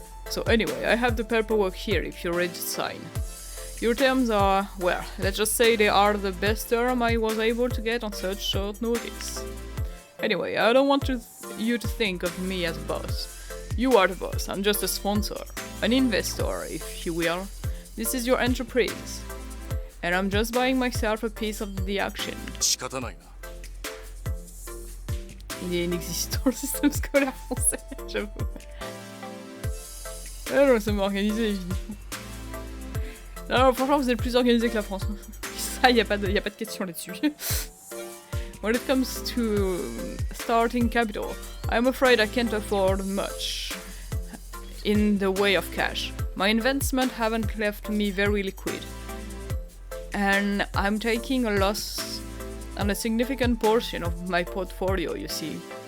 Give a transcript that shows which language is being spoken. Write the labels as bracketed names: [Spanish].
[English] So anyway, I have the paperwork here if you're ready to sign. Your terms are, well, let's just say they are the best term I was able to get on such short notice. Anyway, I don't want you to think of me as a boss. You are the boss, I'm just a sponsor, an investor, if you will. This is your enterprise. And I'm just buying myself a piece of the action. [Japanese] 仕方ないな。 [French] Il est inexistant le système scolaire français, j'avoue. Ah non, ça m'a organisé, évidemment. Non, franchement, vous êtes plus organisé que la France. Ça, y a pas de question là-dessus. [English] When it comes to starting capital, I'm afraid I can't afford much in the way of cash. My investment haven't left me very liquid. And I'm taking a loss on a significant portion of my portfolio, you see.